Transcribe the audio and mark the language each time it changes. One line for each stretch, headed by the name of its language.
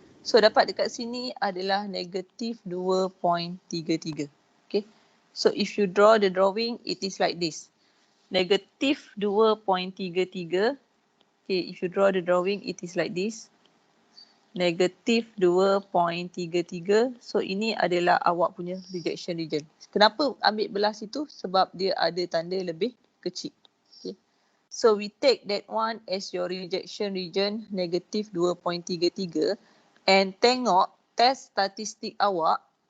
Malay: So dapat dekat sini adalah negatif 2.33.
English: Okay. So if you draw the drawing, it is like this. Negatif 2.33. Okay, if you draw the drawing, it is like this.
Malay: Negatif 2.33. So ini adalah awak punya rejection region. Kenapa ambil belah situ? Sebab dia ada tanda lebih kecil.
English: Okay. So we take that one as your rejection region negatif 2.33 and
Malay: tengok test statistik awak.